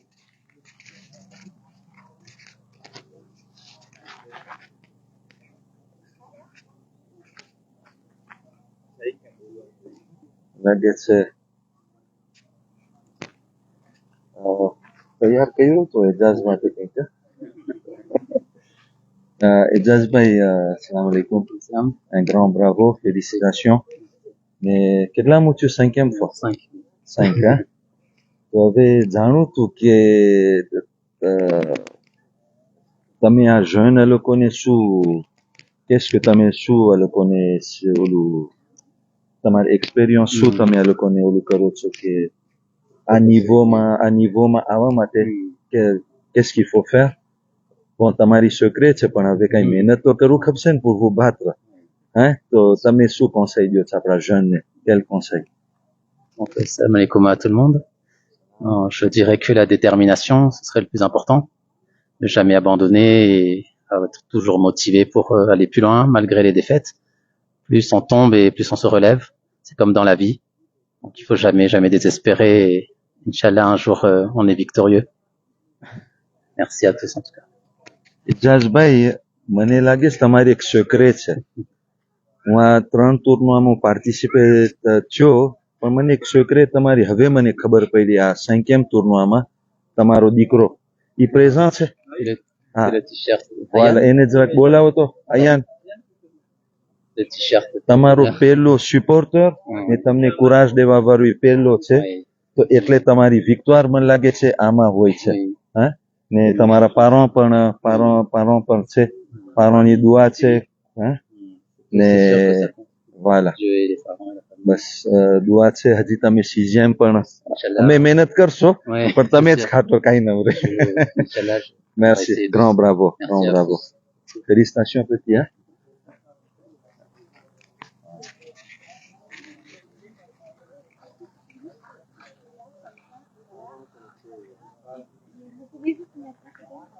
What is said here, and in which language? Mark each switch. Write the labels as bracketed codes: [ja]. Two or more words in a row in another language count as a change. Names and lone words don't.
[gu] લાગે છે તૈયાર કર્યું તો એજાઝ માટે કંઈક એજાઝભાઈ [ar] السلام عليكم [fr] un grand bravo félicitations mais [gu] કેટલામું થયું [fr] cinquième fois [gu] 5 hein તો હવે જાણું તું કે તમે આ jeune આ લોકોને શું [fr] qu'est-ce que [gu] તમે શું આ લોકોને ઓલું તમારી એક્સપિરિયન્સ શું તમે આ લોકોને ઓલું કરો છો કે [fr] à niveau [gu] આવવા માટે કે [fr] qu'est-ce qu'il faut faire bon [gu] તમારી secret છે પણ હવે કઈ મહેનત તો કરવું ખપશે ને [fr] pour vous battre hein [gu] તો તમે શું conseil દો છો આપણા jeune ને [fr] quel conseil Donc, [ar] السلام عليكم [fr] à tout le monde. Je dirais que la détermination, ce serait le plus important. Ne jamais abandonner et être toujours motivé pour aller plus loin malgré les défaites. Plus on tombe et plus on se relève. C'est comme dans la vie. Donc il faut jamais désespérer. Et, [ar] إن شاء الله, [fr] un jour, on est victorieux. Merci à tous en tout cas. [gu] એજાઝભાઈ મને લાગે છે તમારી એક secret છે હું આ 3 ટુર્નામાં પાર્ટિસિપેટ થયો પણ મને એક secret તમારી હવે મને ખબર પડી આ 5ème ટુર્નામાં તમારો દીકરો ઈ પ્રેઝન્ટ છે હા [fr] Le t-shirt. [gu] voilà એને જરાક બોલાવો તો અયાન [fr] Le t-shirt. [gu] તમારો પહેલો supporter ને તમને courage દેવા વાળો ઈ પહેલો છે તો એટલે તમારી victoire મને લાગે છે આમાં હોય છે હા ને તમારા parents પણ છે parents ની દુઆ છે હા ને voilà [fr] Dieu et les parents et la famille. [gu] બસ દુઆ છે હજી તમે 6ème પણ [ar] Inch'Allah. [gu] તમે મહેનત કરશો [fr] Ouais, [gu] પણ તમે જ [fr] c'est sûr. [gu] ખાતો કાઈ ન રહે [ar] Inch'Allah, [fr] merci essayer de- grand bravo Merci grand à bravo tous. félicitations petit hein Vous pouvez juste mettre la photo.